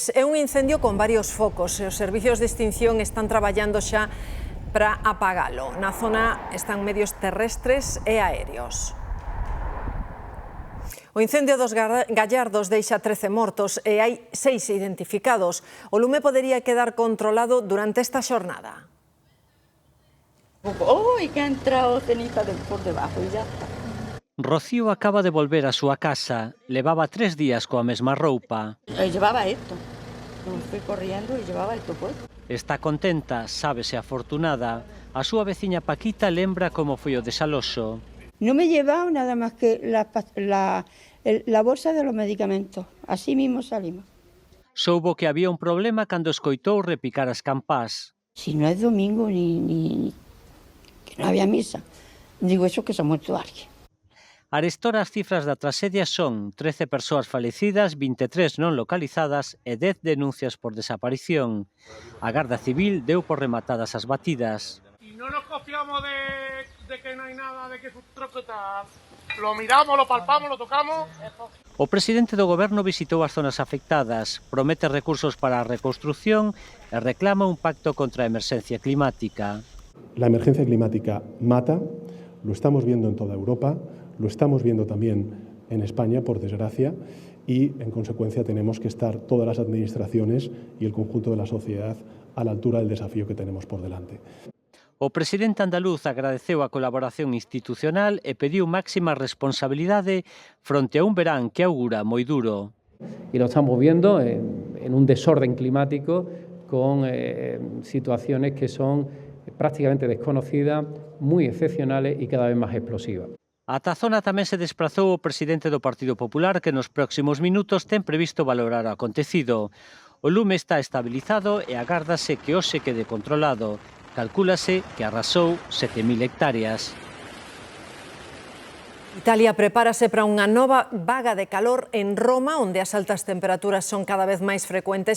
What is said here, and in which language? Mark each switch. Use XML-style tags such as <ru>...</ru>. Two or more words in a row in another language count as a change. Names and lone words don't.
<gl>É un incendio con varios focos e os servicios de extinción están traballando xa para apagalo. Na zona están medios terrestres e aéreos. O incendio dos Gallardos deixa 13 mortos e hai 6 identificados. O lume podería quedar controlado durante esta xornada.</gl> <es>¡Uy, que ha entrado ceniza por debajo y ya está!</es> <gl>Rocío acaba de volver a súa casa. Levaba 3 días coa mesma roupa.</gl> <es>Llevaba esto. Fui corriendo y llevaba esto puesto.</es> <gl>Está contenta, sábese afortunada. A súa veciña Paquita lembra como foi o desaloxo.</gl> <es>No me he llevado nada más que la bolsa de los medicamentos. Así mismo salimos.</es> <gl>Soubo que había un problema cando escoitou repicar as campás.</gl> <es>Si no es domingo ni que no había misa. Digo eso que se ha muerto alguien.</es> <gl>Arestora as cifras da traxedia son 13 persoas falecidas, 23 non localizadas e 10 denuncias por desaparición. A Garda Civil deu por rematadas as batidas.</gl> <es>Y no nos confiamos de que no hay nada, de que es un troco y tal. lo miramos, lo palpamos, lo tocamos.</es> <gl>O presidente do goberno visitou as zonas afectadas, promete recursos para a reconstrucción e reclama un pacto contra a emerxencia climática.</gl> <es>La emergencia climática mata, lo estamos viendo en toda Europa, lo estamos viendo también en España, por desgracia, y en consecuencia tenemos que estar todas las administraciones y el conjunto de la sociedad a la altura del desafío que tenemos por delante.</es> <gl>O presidente andaluz agradeceu a colaboración institucional e pediu máxima responsabilidade fronte a un verán que augura moi duro.</gl> <es>Y lo estamos viendo en un desorden climático con situaciones que son prácticamente desconocidas, muy excepcionales y cada vez más explosivas.</es> <gl>Ata a zona tamén se desplazou o presidente do Partido Popular que nos próximos minutos ten previsto valorar o acontecido. O lume está estabilizado e agárdase que hoxe quede controlado. Calcúlase que arrasou 7.000 hectáreas. Italia prepárase para unha nova vaga de calor en Roma, onde as altas temperaturas son cada vez máis frecuentes.</gl>